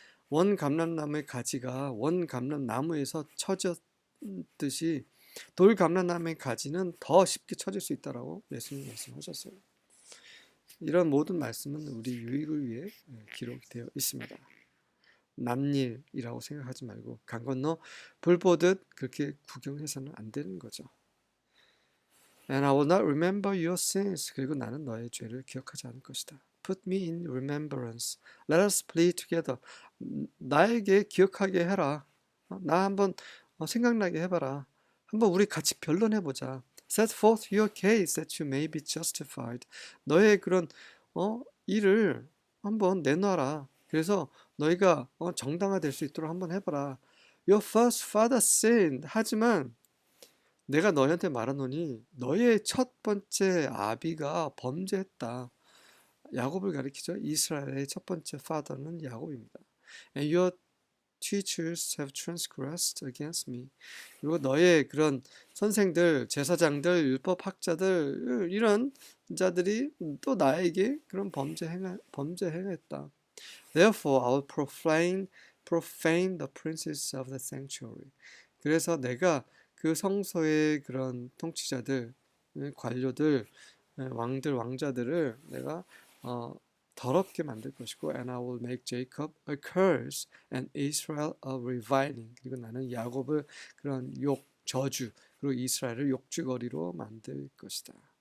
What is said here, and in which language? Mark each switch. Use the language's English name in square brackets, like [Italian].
[Korean] 원 감람나무의 가지가 원 감람나무에서 처졌듯이 돌 감람나무의 가지는 더 쉽게 처질 수 있다라고 예수님 말씀하셨어요. 이런 모든 말씀은 우리 유익을 위해 기록되어 있습니다. 남일이라고 생각하지 말고 강 건너 불 보듯 그렇게 구경해서는 안 되는 거죠. [English] And I will not remember your sins. [Korean] 그리고 나는 너의 죄를 기억하지 않을 것이다. [English] Put me in remembrance. Let us plead together. [Korean] 나에게 기억하게 해라. 나 한번 생각나게 해봐라. 한번 우리 같이 변론해보자. [English] Set forth your case that you may be justified. [Korean] 너의 그런 일을 한번 내놔라. 그래서 너희가 정당화될 수 있도록 한번 해봐라. [English] Your first father sinned. [Korean] 하지만 내가 너희한테 말하노니 너의 첫 번째 아비가 범죄했다. 야곱을 가리키죠. 이스라엘의 첫 번째 father는 야곱입니다. [English] And your teachers have transgressed against me. [Korean] 그리고 너의 그런 선생들, 제사장들, 율법학자들 이런 자들이 또 나에게 그런 범죄 행했다. [English] Therefore, I will profane the princes of the sanctuary. [Korean] 그래서 내가 그 성소의 그런 통치자들, 관료들, 왕들, 왕자들을 내가 더럽게 만들 것이고, [English] and I will make Jacob a curse and Israel a reviling. [Korean] 그리고 나는 야곱을 그런 저주, 그리고 이스라엘을 욕주거리로 만들 것이다.